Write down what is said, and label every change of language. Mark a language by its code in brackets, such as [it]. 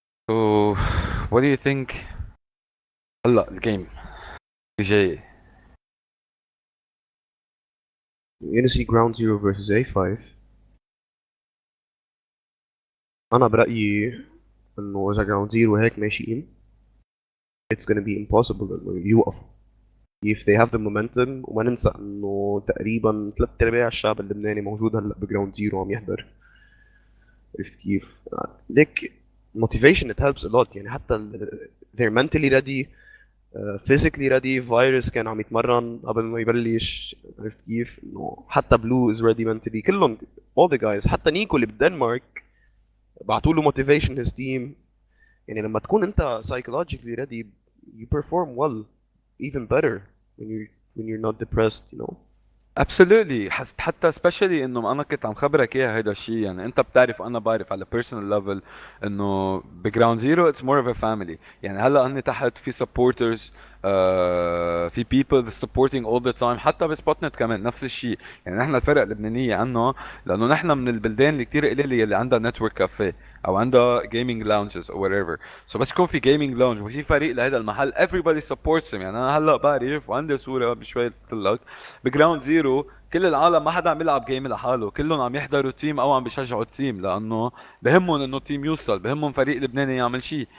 [en] So what do you think [ar] هلا الجيم اللي جاي؟ [en] We're gonna see ground zero versus A5. [ar] انا برايي انه اذا جراوند زيرو هيك ماشيين [en] it's gonna be impossible [ar] انه يوقفوا [en] if they have the momentum. [ar] وما ننسى انه تقريبا ثلاث ارباع الشعب اللبناني موجود هلا بجراوند زيرو عم يحضر. عرفت كيف؟ ليك [en] motivation it helps a lot. [ar] يعني حتى [en] they're mentally ready, physically ready. [ar] فايروس كان عم يتمرن قبل ما يبلش. عرفت كيف؟ انه حتى بلو [en] is ready mentally. [ar] كلهم [en] all the guys. [ar] حتى نيكو اللي بالدنمارك بعتوا له [en] motivation his team. [ar] يعني لما تكون انت [en] psychologically ready you perform well, even better when you're not depressed, you know. absolutely. [ar] حتى especially انه انا كنت عم خبرك اياها هيدا الشيء، يعني انت بتعرف انا بعرف على [en] personal level [ar] انه بجراوند زيرو [en] it's more of a family. [ar] يعني هلا هن تحت في supporters، في [en] people supporting all the time. [ar] حتى بسبوت نت كمان نفس الشيء. يعني نحن الفرق اللبنانيه عنه لانه نحن من البلدان اللي كثير قليله اللي عندها نتورك كافيه او عندها جيمنج lounges او whatever. سو بس يكون في جيمنج lounge وفي فريق لهذا المحل [en] everybody supports him. [ar] يعني انا هلا بعرف وعندي صوره بشوي قلت لك بجراوند زيرو كل العالم ما حدا عم يلعب جيم لحاله، كلهم عم يحضروا تيم او عم بيشجعوا التيم، لانه بهمهم انه التيم يوصل، بهمهم فريق لبناني يعمل شيء.